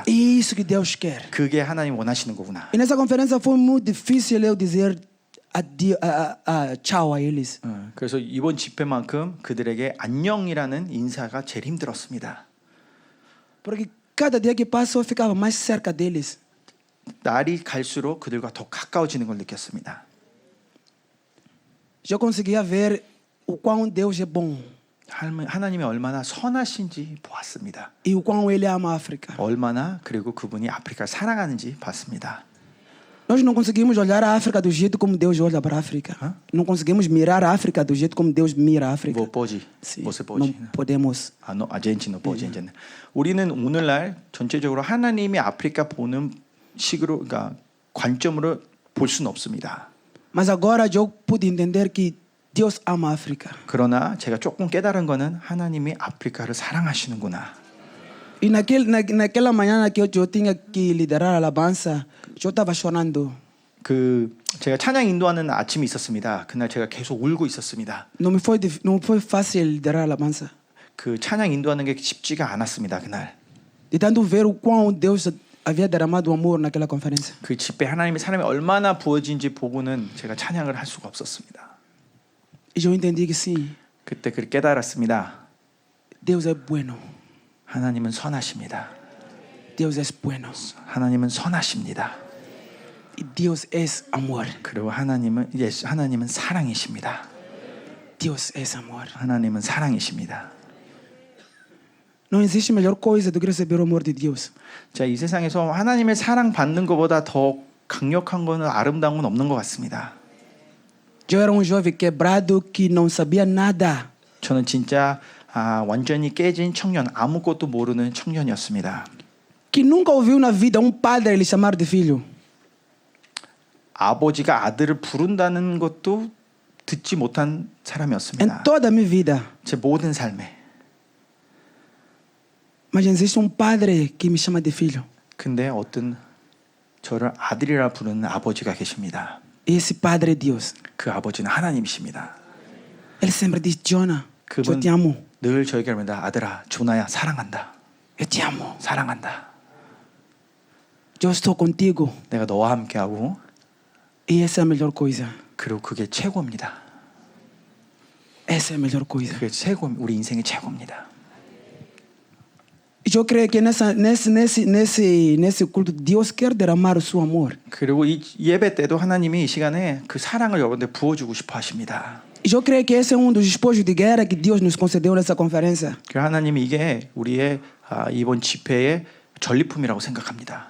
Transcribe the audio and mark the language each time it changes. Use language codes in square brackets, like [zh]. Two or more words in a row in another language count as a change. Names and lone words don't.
[pt] É isso que Deus quer. [ko] 그게 하나님 원하시는 거구나. [pt] E nessa conferência foi muito difícil eu dizer tchau a eles. [ko] 그래서 이번 집회만큼 그들에게 안녕이라는 인사가 제일 힘들었습니다. [pt] Porque cada dia que passa eu ficava mais cerca deles. [ko] 날이 갈수록 그들과 더 가까워지는 걸 느꼈습니다. [pt] Eu conseguia ver o quão Deus é bom [ko] 하나님이 얼마나 선하신지 보았습니다. [pt] e o quão Ele ama a África. [ko] 얼마나 그리고 그분이 아프리카를 사랑하는지 봤습니다. [pt] Nós não conseguimos olhar a África do jeito como Deus olha para a África. Não conseguimos mirar a África do jeito como Deus mira a África. [ko] 뭐 보지? [pt] Sim, [ko] 무엇을 [pt] não [ko] 보지? [pt] podemos. [ko] 아젠치노 보지 이제는. 우리는 오늘날 전체적으로 하나님이 아프리카 보는 식으로, 그러니까 관점으로 볼 수는 없습니다. [pt] Mas agora eu pude entender que Deus ama a África. [ko] 그러나 제가 조금 깨달은 거는 하나님이 아프리카를 사랑하시는구나. [pt] E naquela manhã que eu tinha que liderar a alabança, eu estava chorando. [ko] 제가 찬양 인도하는 아침이 있었습니다. 그날 제가 계속 울고 있었습니다. [pt] Não foi fácil liderar a alabança. [ko] 그 찬양 인도하는 게 쉽지가 않았습니다. 그날. [pt] De tanto ver o quão Deus havia derramado amor naquela conferência. [ko] 그 집회 하나님의 사람이 얼마나 부어진지 보고는 제가 찬양을 할 수가 없었습니다. [pt] E eu entendi que sim, [ko] 그때 그를 깨달았습니다. [pt] Deus é bueno. [ko] 하나님은 선하십니다. [pt] Deus é bueno. [ko] 하나님은 선하십니다. [pt] E Deus é amor. [ko] 그리고 하나님은 사랑이십니다. [pt] Deus é amor. [ko] 하나님은 사랑이십니다. [pt] Não existe melhor coisa do que receber o amor de Deus. [ko] 자, 이 세상에서 하나님의 사랑 받는 것보다 더 강력한 거는 아름다운 건 없는 것 같습니다. [pt] Eu era jovem quebrado que não sabia nada. [ko] 저는 진짜 완전히 깨진 청년, 아무것도 모르는 청년이었습니다. [pt] Que nunca ouviu na vida padre lhe chamar de filho. [ko] 아버지가 아들을 부른다는 것도 듣지 못한 [pt] em [ko] 사람이었습니다. [pt] toda a minha vida. [ko] 제 모든 삶에. [pt] Mas existe padre que me chama de filho. [ko] 근데 어떤 저를 아들이라 부르는 아버지가 계십니다. [pt] E esse padre é Deus. [ko] 그 아버지는 하나님이십니다. [pt] Ele sempre diz: Jonah, eu [ko] 그분 [pt] te amo. [ko] 늘 저에게 말합니다. 아들아, 조나야 사랑한다. [pt] Eu te amo. [ko] 사랑한다. [pt] Eu estou contigo. [ko] 내가 너와 함께하고 [pt] E essa é a melhor coisa. [ko] 그리고 그게 최고입니다. [pt] Essa é a melhor coisa. [ko] 그게 최고, 우리 인생의 최고입니다. [pt] E eu creio que nesse culto, Deus quer derramar o seu amor. [ko] 그리고 이 예배 때도 하나님이 이 시간에 그 사랑을 여러분들 부어주고 싶어 하십니다. [pt] E eu creio que esse é dos despojos de guerra que Deus nos concedeu nessa conferência. [ko] 그 하나님이 이게 우리의 이번 집회의 전리품이라고 생각합니다.